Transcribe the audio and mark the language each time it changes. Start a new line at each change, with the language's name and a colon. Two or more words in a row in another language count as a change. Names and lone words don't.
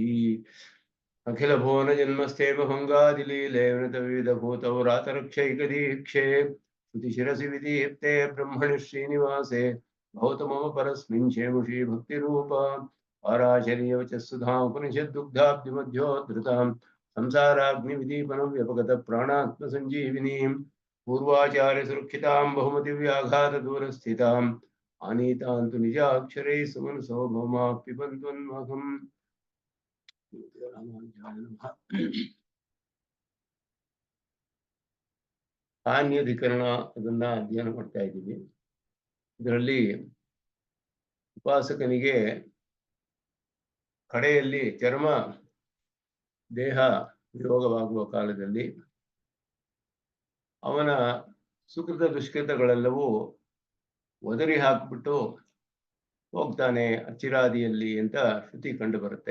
Sanskrit: अखिल भुवन जन्मस्ते भंगादिलीलेवनतविधभूतौ रातरक्षैकदीक्षे श्रुतिशिरसि विदीप्ते ब्रह्मणि श्रीनिवासे भवतु मम परस्मिन् क्षेमुषी भक्तिरूपा पाराशर्यवच सुधामुपनिषद्दुग्धाब्धिमध्योद्धृतां संसाराग्निविदीपनं व्यपगत प्राणात्मसञ्जीविनीं पूर्वाचार्यसुरक्षितां बहुमतिव्याघातदूरस्थिताम् आनीतां तु निजाक्षरैः सुमनसो भौमाः पिबन्त्वन्महम्।
Kannada: ಹಾನ್ಯಧಿಕರಣ ಅದನ್ನ ಅಧ್ಯಯನ ಮಾಡ್ತಾ ಇದ್ದೀವಿ. ಇದರಲ್ಲಿ ಉಪಾಸಕನಿಗೆ ಕಡೆಯಲ್ಲಿ ಚರ್ಮ ದೇಹ ವಿಯೋಗವಾಗುವ ಕಾಲದಲ್ಲಿ ಅವನ ಸುಕೃತ ದುಷ್ಕೃತಗಳೆಲ್ಲವೂ ಒದರಿ ಹಾಕ್ಬಿಟ್ಟು ಹೋಗ್ತಾನೆ ಅಚಿರಾದಿಯಲ್ಲಿ ಅಂತ ಶ್ರುತಿ ಕಂಡು ಬರುತ್ತೆ.